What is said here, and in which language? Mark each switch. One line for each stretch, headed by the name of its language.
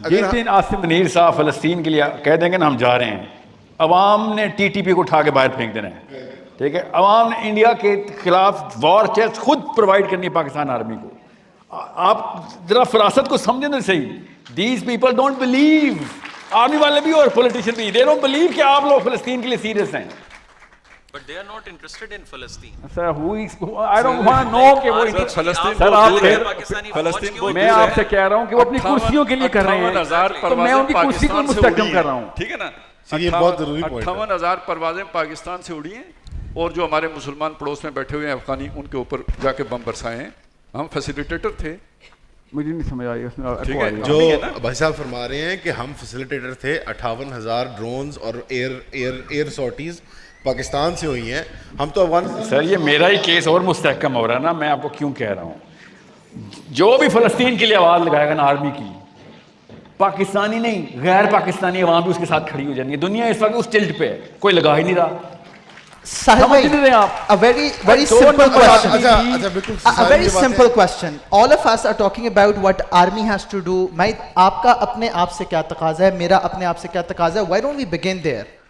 Urdu: جس دن آصف منیر صاحب فلسطین کے لیے کہہ دیں گے نا ہم جا رہے ہیں, عوام نے ٹی ٹی پی کو اٹھا کے باہر پھینک دینا ہے, ٹھیک ہے. عوام نے انڈیا کے خلاف وار چیسٹ خود پرووائڈ کرنی ہے پاکستان آرمی کو. آپ ذرا فراست کو سمجھیں تو صحیح.
English: these people don't believe,
Urdu: army والے بھی اور پولیٹیشین بھی,
English: they don't believe
Urdu: کہ آپ لوگ فلسطین کے لیے سیریس ہیں.
English: But they are not interested in Palestine.
Urdu: Sir
English: I don't want to know
Urdu: کہ وہ سر آپ میں آپ سے کہہ رہا ہوں کہ وہ اپنی کرسیوں کے لیے کر رہے ہیں, تو میں ان کی کرسی کو مستحکم کر رہا ہوں. ٹھیک ہے نا, یہ بہت ضروری پوائنٹ ہے. 58,000 پروازیں پاکستان سے اڑی ہیں, اور جو ہمارے مسلمان پڑوس میں بیٹھے ہوئے ہیں افغانی, ان کے اوپر جا کے بم برسائے ہیں. ہم فیسیلیٹیٹر تھے. مجھے نہیں سمجھ آئی اس میں جو بھائی صاحب فرما رہے ہیں کہ ہم فیسیلیٹیٹر تھے. 58,000 ڈرونز اور ایئر سارٹیز پاکستان سے ہوئی ہیں. ہم تو افغانستان. سر یہ میرا ہی کیس اور مستحکم ہو رہا ہے نا. میں آپ کو کیوں کہہ رہا ہوں, جو بھی فلسطین کے لیے آواز لگائے گا نا آرمی کی, پاکستانی نہیں غیر پاکستانی عوام بھی اس کے ساتھ کھڑی ہو جائیں گی. دنیا اس وقت اس ٹلٹ پہ ہے, کوئی لگا ہی نہیں رہا.
English: Sahil bhai, a very simple question. A very simple question. All of us are talking about what army has to do.
Urdu: میں آپ کا اپنے آپ سے کیا تقاضا ہے, میرا اپنے آپ سے کیا تقاضا ہے.
English: Why don't we begin there?